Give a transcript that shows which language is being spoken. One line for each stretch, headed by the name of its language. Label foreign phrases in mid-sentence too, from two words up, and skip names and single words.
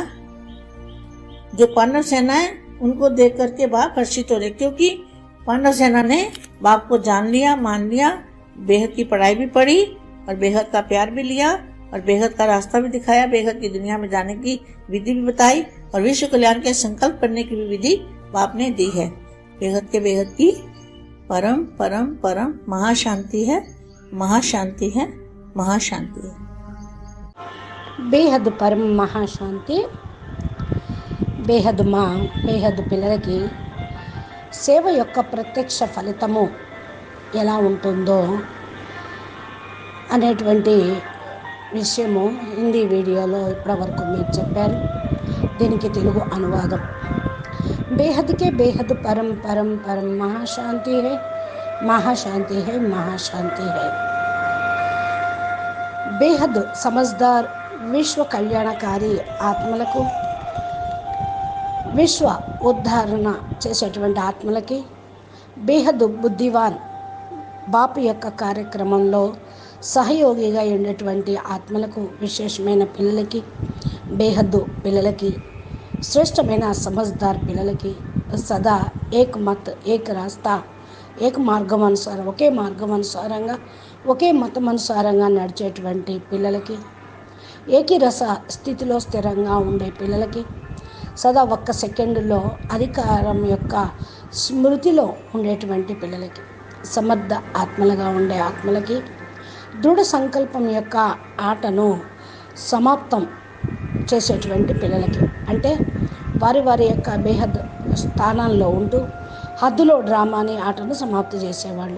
Hindi: जो पांडव सेना है उनको देख करके बाप हर्षित हो रहे, क्योंकि पांडव सेना ने बाप को जान लिया, मान लिया, बेहद की पढ़ाई भी पढ़ी और बेहद का प्यार भी लिया और बेहद का रास्ता भी दिखाया, बेहद की दुनिया में जाने की विधि भी बताई और विश्व कल्याण के संकल्प करने की भी विधि बाप ने दी है। बेहद के बेहद की परम परम परम महाशांति है, महाशांति है, महाशांति है।
Telugu: బేహద్ పరమ మహాశాంతి. బేహద్ మా బేహద్ పిల్లలకి సేవ యొక్క ప్రత్యక్ష ఫలితము ఎలా ఉంటుందో అనేటువంటి విషయము హిందీ వీడియోలో ఇప్పటివరకు మీరు చెప్పారు. దీనికి తెలుగు అనువాదం.
Hindi: बेहद के बेहद परम परम परम महाशांति है, महाशांति है, महाशांति है. बेहद समझदार विश्व कल्याणकारी
Telugu: ఆత్మలకు, విశ్వ ఉద్ధరణ చేసేటువంటి ఆత్మలకి, బేహద్ బుద్ధివాన్ బాపు యొక్క కార్యక్రమంలో సహయోగిగా ఉండేటువంటి ఆత్మలకు, విశేషమైన పిల్లలకి, బేహద్దు పిల్లలకి, శ్రేష్టమైన సమజ్దార్ పిల్లలకి, సదా
Hindi: एक मत एक रास्ता,
Telugu: ఏక్ మార్గం అనుసారం, ఒకే మార్గం అనుసారంగా, ఒకే మతం అనుసారంగా నడిచేటువంటి పిల్లలకి, ఏకీరస స్థితిలో స్థిరంగా ఉండే పిల్లలకి, సదా ఒక్క సెకండులో అధికారం యొక్క స్మృతిలో ఉండేటువంటి పిల్లలకి, సమర్థ ఆత్మలుగా ఉండే ఆత్మలకి, దృఢ సంకల్పం యొక్క ఆటను సమాప్తం చేసేటువంటి పిల్లలకి, అంటే వారి వారి యొక్క బేహద్ స్థానాల్లో ఉంటూ హద్దులో డ్రామాని ఆటను సమాప్తి చేసేవాళ్ళు.